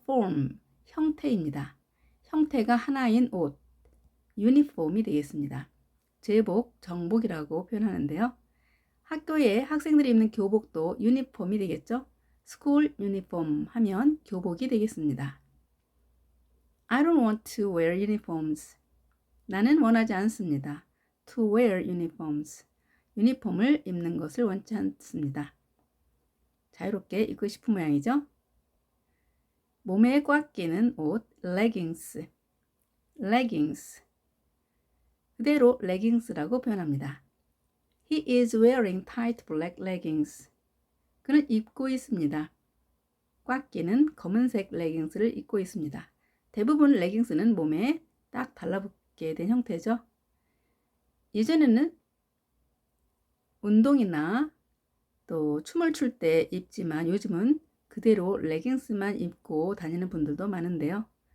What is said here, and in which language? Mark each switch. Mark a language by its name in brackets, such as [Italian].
[Korean] form, 형태입니다. 형태가 하나인 옷, 유니폼이 되겠습니다. 제복, 정복이라고 표현하는데요. 학교에 학생들이 입는 교복도 유니폼이 되겠죠? 스쿨 유니폼 하면 교복이 되겠습니다. [English] I don't want to wear uniforms. [Korean] 나는 원하지 않습니다. [English] To wear uniforms. [Korean] 유니폼을 입는 것을 원치 않습니다. 자유롭게 입고 싶은 모양이죠? 몸에 꽉 끼는 옷, leggings. [English] leggings. [Korean] 그대로 leggings라고 표현합니다. [English] He is wearing tight black leggings. [Korean] 그는 입고 있습니다. 꽉 끼는 검은색 레깅스를 입고 있습니다. 대부분 레깅스는 몸에 딱 달라붙게 된 형태죠. 예전에는 운동이나 또 춤을 출 때 입지만 요즘은 그대로 레깅스만 입고 다니는 분들도 많은데요.